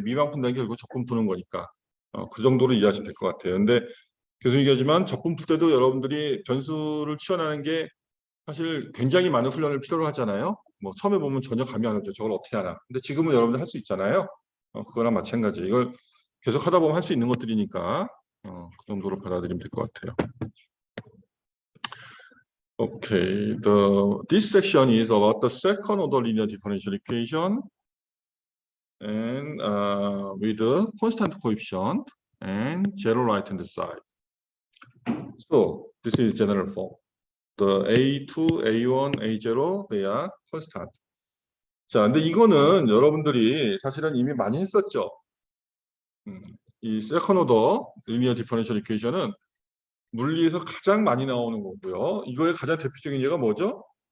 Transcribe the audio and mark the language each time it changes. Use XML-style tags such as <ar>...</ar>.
<ko>미분 푼다는 게 결국 적분 푸는 거니까 그 정도로 이해하시면 될 것 같아요. 근데 계속 얘기하지만 적분 풀 때도 여러분들이 변수를 치환하는 게 사실 굉장히 많은 훈련을 필요로 하잖아요. 뭐 처음에 보면 전혀 감이 안 오죠. 저걸 어떻게 하나. 근데 지금은 여러분들 할 수 있잖아요. 그거랑 마찬가지. 이걸 계속 하다 보면 할 수 있는 것들이니까 그 정도로 받아들이면 될 것 같아요.</ko> <en>Okay, this section is about the second order linear differential equation and with the constant coefficient and zero right hand side. So this is general form. The A2, A1, A0 they are constant.</en> <ko>자, 근데 이거는 여러분들이 사실은 이미 많이 했었죠. 이 세컨 오더 리니어 디퍼런셜 이퀘이션은 물리에서 가장 많이 나오는 거고요. 이거의 가장 대표적인 예가 뭐죠?</ko>